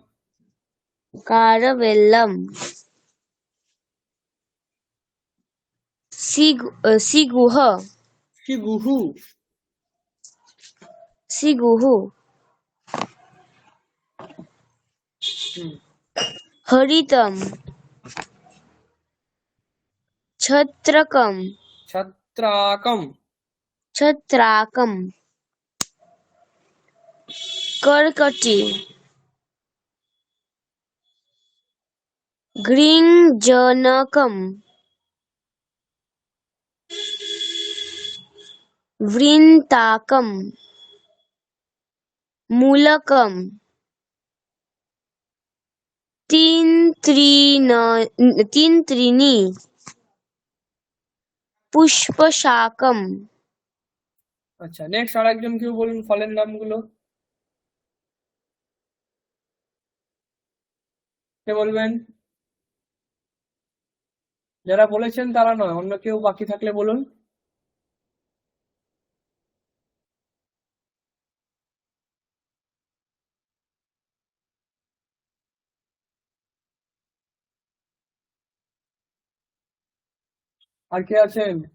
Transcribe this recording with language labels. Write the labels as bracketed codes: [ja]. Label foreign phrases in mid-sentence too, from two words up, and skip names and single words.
[sa] कारवेल्लम् सिगुः শিগুহু सिगुः হুম हरितम् छत्रकम् ছত্রাকম छत्राकम् कर्कटी गृञ्जनकम् वृन्ताकम् मूलकम् तीन्त्रिणी पुष्पशाकम् [bn] আচ্ছা নেক্সট আর একজন কেউ বলুন ফলের নামগুলো কে বলবেন যারা বলেছেন তারা নয় অন্য কেউ বাকি থাকলে বলুন আর কে আছেন